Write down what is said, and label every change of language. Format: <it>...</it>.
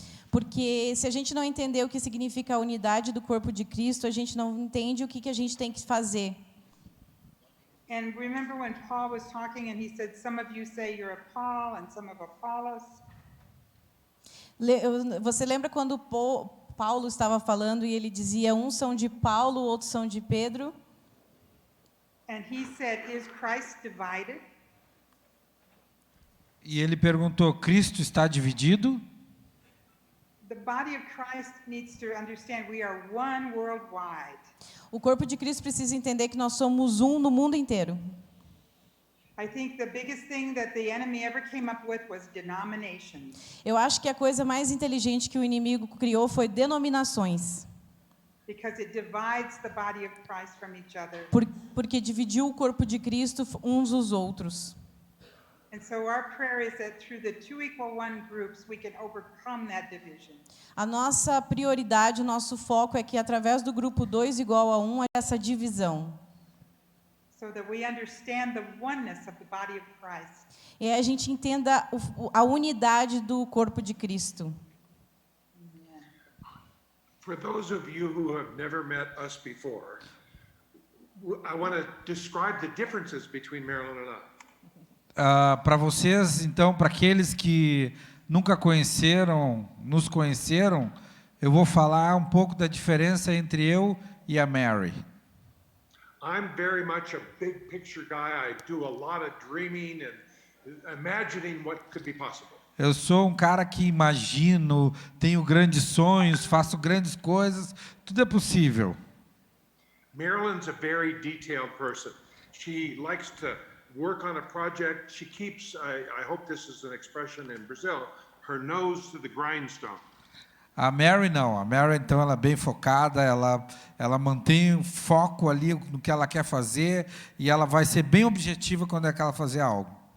<pt>Porque se a gente não entender o que significa a unidade do corpo de Cristo, a gente não entende o que a gente tem que fazer.</pt> <en>And remember when Paul was talking and he said, some of you say you're of Paul and some of Apollos.</en> <pt>Você lembra quando Paulo estava falando e ele dizia, uns são de Paulo, outros são de Pedro?</pt> <en>And he said, is Christ divided?</en> <pt>E ele perguntou, Cristo está dividido?</pt> <en>The body of Christ needs to understand we are one worldwide.</en> <pt>O corpo de Cristo precisa entender que nós somos um no mundo inteiro.</pt> <en>I think the biggest thing that the enemy ever came up with was denominations.</en> <pt>Eu acho que a coisa mais inteligente que o inimigo criou foi denominações.</pt> <en>Because it divides the body of Christ from each other.</en> <pt>Porque dividiu o corpo de Cristo uns dos outros.</pt> <en>And so our prayer is that through the 2=1 groups we can overcome that division.</en> <pt>A nossa prioridade, o nosso foco é que através do grupo 2 igual a 1, essa divisão.</pt> <en>So that we understand the oneness of the body of Christ.</en> <pt>E a gente entenda a unidade do corpo de Cristo.</pt> <en>For those of you who have never met us before, I want to describe the differences between Marilyn and I.</en> <pt>Para vocês, então, para aqueles que nunca conheceram, nos conheceram, eu vou falar um pouco da diferença entre eu e a Mary.</pt> <en>I'm very much a big picture guy. I do a lot of dreaming and imagining what could be possible.</en> <pt>Eu sou um cara que imagino, tenho grandes sonhos, faço grandes coisas, tudo é possível.</pt> <en>Marilyn's a very detailed person. She likes to work on a project. She keeps, I hope this is an expression in Brazil, her nose to the grindstone.</en> <pt>A Mary não, a Mary então ela é bem focada, ela mantém o foco ali no que ela quer fazer e ela vai ser bem objetiva quando é que ela fazer algo.</pt>